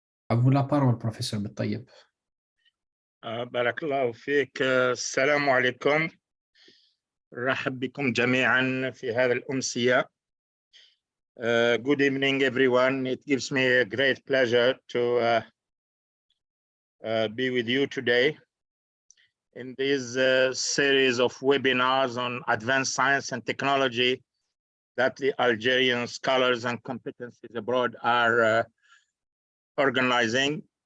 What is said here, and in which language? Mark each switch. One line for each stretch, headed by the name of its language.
French: À vous la parole, professeur بالطيب.
Arabic: بارك الله فيك. السلام عليكم. رحب بكم جميعا في هذا الأمسية.
English: Good evening, everyone. It gives me a great pleasure to be with you today in this series of webinars on advanced science and technology that the Algerian scholars and competencies abroad are organizing.